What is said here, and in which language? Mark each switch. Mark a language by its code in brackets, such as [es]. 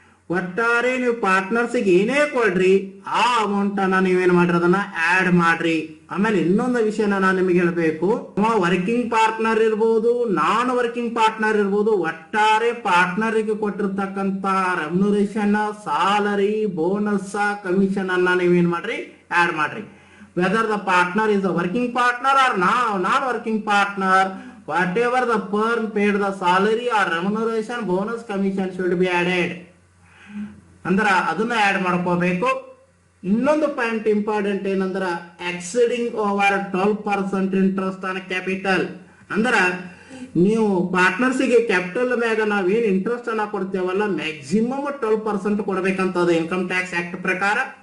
[kn] ಒಟ್ಟಾರೆ ನೀವು ಪಾರ್ಟ್ನರ್ಸ್ಗೆ ಏನೇ ಕೊಡ್ರಿ ಆ ಅಮೌಂಟ್ ಅನ್ನ ನೀವೇನ್ ಮಾಡ್ರಿ, ಅದನ್ನ ಆಡ್ ಮಾಡ್ರಿ. ಆಮೇಲೆ ಇನ್ನೊಂದು ವಿಷಯನ ನಾನು ನಿಮಗೆ ಹೇಳ್ಬೇಕು, ವರ್ಕಿಂಗ್ ಪಾರ್ಟ್ನರ್ ಇರ್ಬೋದು, ನಾನ್ ವರ್ಕಿಂಗ್ ಪಾರ್ಟ್ನರ್ ಇರ್ಬೋದು, ಒಟ್ಟಾರೆ ಪಾರ್ಟ್ನರ್ಗೆ ಕೊಟ್ಟಿರ್ತಕ್ಕಂತ ರೆಮ್ಯುನರೇಷನ್, ಸಾಲರಿ, ಬೋನಸ್, ಕಮಿಷನ್ ಅನ್ನ ನೀವೇನ್ ಮಾಡ್ರಿ, ಆಡ್ ಮಾಡ್ರಿ. [en] whether the partner is a working partner or non-working partner, whatever the firm paid the salary or remuneration, bonus, commission should be added. [kn] ಅಂದ್ರ ಅದನ್ನ add ಮಾಡ್ಕೋಬೇಕು. ಇನ್ನೊಂದು ಪಾಯಿಂಟ್ ಇಂಪಾರ್ಟೆಂಟ್ ಏನಂದ್ರ [en] Exceeding over 12% interest on capital. [kn] ಅಂದ್ರ ನೀವು ಪಾರ್ಟ್ನರ್ಸ್ಗೆ capital ಮ್ಯಾಗ ನಾವೇನ್ interest ಅನ್ನ ಕೊಡ್ತೇವಲ್ಲ ಮ್ಯಾಕ್ಸಿಮಮ್ 12% ಕೊಡ್ಬೇಕಂತದ ಇನ್ಕಮ್ ಟ್ಯಾಕ್ಸ್ ಆಕ್ಟ್ ಪ್ರಕಾರ.